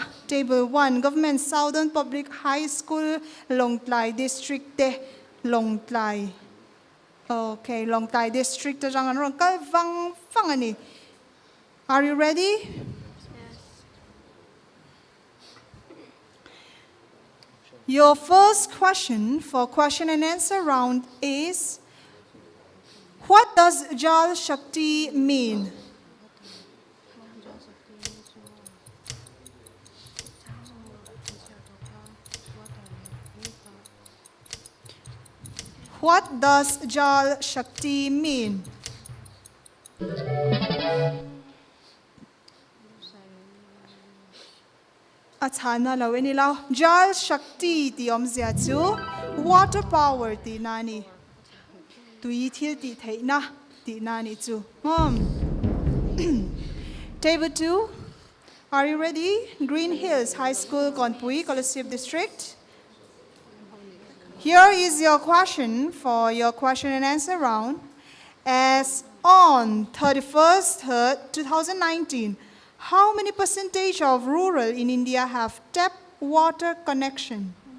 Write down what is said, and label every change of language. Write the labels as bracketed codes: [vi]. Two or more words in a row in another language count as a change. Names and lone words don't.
[en] Table 1 Government Southern Public High School Long Tlai District te Long Tlai. [lus] Okay, Long Tlai District atang an kal fang ani. [en] Are you ready? Your first question for question and answer round is, what does Jal Shakti mean? What does Jal Shakti mean? [lus] Athana laweni lao. Jal Shakti ti omzia chu [en] water power [lus] ti nani. Tui thil ti thei na ti nani chu. [en] Table 2. Are you ready? Green Hills High School, Konpui, Kolosip District. Here is your question for your question and answer round. As on 31st 3rd, 2019, how many percentage of rural in India have tap water connection?